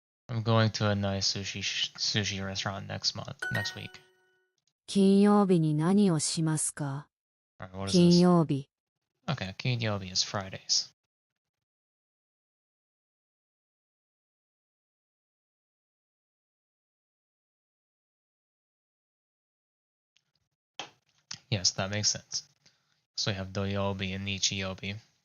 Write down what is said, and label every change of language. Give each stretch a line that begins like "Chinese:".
English: I'm going to a nice sushi restaurant next week.
Japanese: 金曜日に何をしますか？
English: Alright, what is
Japanese: 金
English: this?
Japanese: 曜日。
English: Okay, Kinyobi is Fridays. Yes, that makes sense. So we have Doyobi and Nichiyobi.